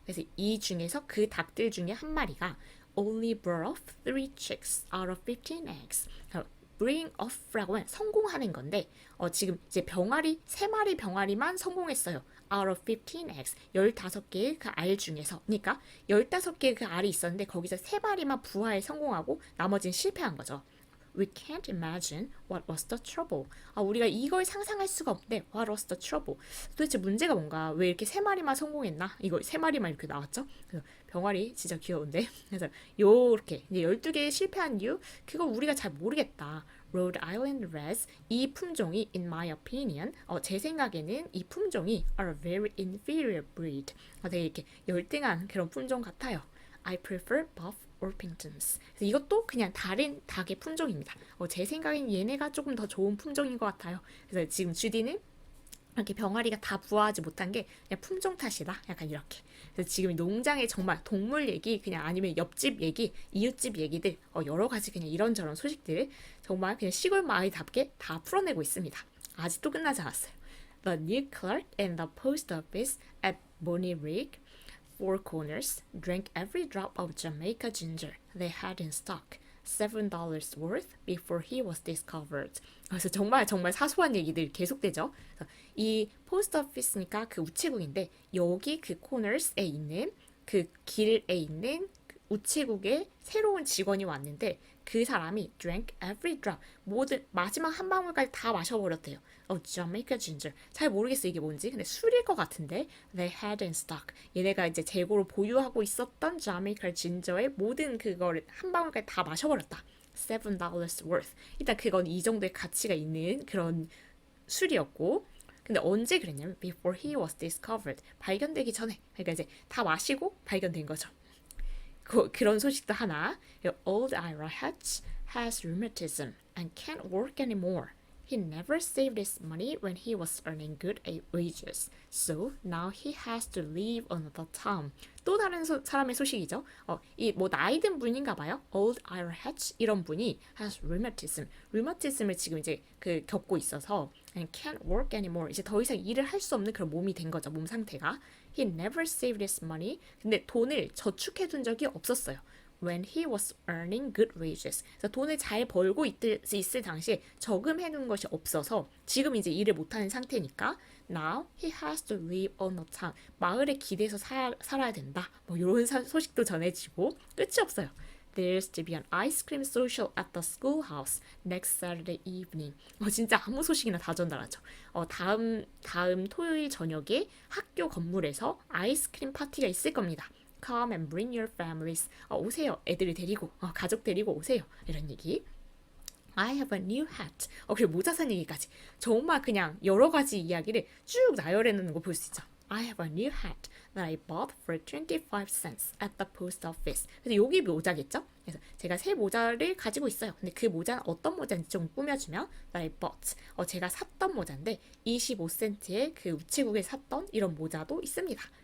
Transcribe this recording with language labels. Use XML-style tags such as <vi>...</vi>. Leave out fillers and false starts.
<ko>그래서 이 중에서 그 닭들 중에 한 마리가</ko> <en>only brought off 3 chicks out of 15 eggs.</en> <ko>bring off라고 하면 성공하는 건데 지금 이제 병아리 3마리 병아리만 성공했어요.</ko> <en>out of 15 eggs.</en> <ko>15개의 그 알 중에서. 그러니까 15개의 그 알이 있었는데 거기서 3마리만 부화에 성공하고 나머지는 실패한 거죠.</ko> <en>We can't imagine what was the trouble.</en> <ko>우리가 이걸 상상할 수가 없는데</ko> <en>what was the trouble.</en> <ko>도대체 문제가 뭔가 왜 이렇게 3마리만 성공했나? 이거 3마리만 이렇게 나왔죠? 그래서 병아리 진짜 귀여운데. 그래서 요렇게 이제 12개 실패한 이유 그거 우리가 잘 모르겠다.</ko> <en>Rhode Island Reds</en> <ko>이 품종이</ko> <en>in my opinion</en> <ko>제 생각에는 이 품종이</ko> <en>are a very inferior breed.</en> <ko>되게 이렇게 열등한 그런 품종 같아요.</ko> <en>I prefer buff Orpingtons.</en> <ko>그래서 이것도 그냥 다른 닭의 품종입니다. 제 생각엔 얘네가 조금 더 좋은 품종인 것 같아요. 그래서 지금 주디는 이렇게 병아리가 다 부화하지 못한 게 그냥 품종 탓이다. 약간 이렇게. 그래서 지금 농장에 정말 동물 얘기, 그냥 아니면 옆집 얘기, 이웃집 얘기들, 여러 가지 그냥 이런저런 소식들을 정말 그냥 시골 마을답게 다 풀어내고 있습니다. 아직도 끝나지 않았어요.</ko> <en>The new clerk in the post office at Bonnie Rig Four Corners drank every drop of Jamaica ginger they had in stock, $7 worth before he was discovered.</en> <ko>그래서 정말 사소한 얘기들 계속되죠. 이 포스트 오피스니까 그 우체국인데 여기 그 코너스에 있는 그 길에 있는 우체국에 새로운 직원이 왔는데 그 사람이</ko> <en>drank every drop</en> <ko>모든 마지막 한 방울까지 다 마셔버렸대요. Jamaica ginger 잘 모르겠어 이게 뭔지 근데 술일 것 같은데</ko> <en>they had in stock</en> <ko>얘네가 이제 재고로 보유하고 있었던 Jamaica ginger의 모든 그거를 한 방울까지 다 마셔버렸다. $7 worth 일단 그건 이 정도의 가치가 있는 그런 술이었고 근데 언제 그랬냐면</ko> <en>before he was discovered</en> <ko>발견되기 전에 그러니까 이제 다 마시고 발견된 거죠. 그런 소식도 하나.</ko> <en>Old Ira Hatch has rheumatism and can't work anymore. He never saved his money when he was earning good wages. So now he has to leave another town.</en> <ko>또 다른 사람의 소식이죠. 이 뭐 나이 든 분인가 봐요.</ko> <en>Old Ira Hatch</en> <ko>이런 분이</ko> <en>has rheumatism.</en> <ko>rheumatism을 지금 이제 그 겪고 있어서</ko> <en>and can't work anymore.</en> <ko>이제 더 이상 일을 할 수 없는 그런 몸이 된 거죠. 몸 상태가.</ko> <en>He never saved his money.</en> <ko>근데 돈을 저축해 둔 적이 없었어요.</ko> <en>When he was earning good wages.</en> <ko>그래서 돈을 잘 벌고 있을 당시에 저금해 놓은 것이 없어서 지금 이제 일을 못하는 상태니까</ko> <en>Now he has to live on a town.</en> <ko>마을에 기대서 살아야 된다. 뭐 이런 소식도 전해지고 끝이 없어요.</ko> <en>There's to be an ice cream social at the schoolhouse next Saturday evening.</en> <ko>진짜 아무 소식이나 다 전달하죠. 다음 토요일 저녁에 학교 건물에서 아이스크림 파티가 있을 겁니다.</ko> <en>Come and bring your families.</en> <ko>오세요. 애들 데리고, 가족 데리고 오세요. 이런 얘기.</ko> <en>I have a new hat.</en> <ko>그리고 모자 산 얘기까지. 정말 그냥 여러 가지 이야기를 쭉 나열해 놓는 거 볼 수 있죠.</ko> <en>I have a new hat that I bought for 25 cents at the post office.</en> <ko>그래서 여기 모자겠죠? 그래서 제가 새 모자를 가지고 있어요. 근데 그 모자는 어떤 모자인지 좀 꾸며주면</ko> <en>that I bought.</en> <ko>제가 샀던 모자인데 25센트에 그 우체국에 샀던 이런 모자도 있습니다.</ko>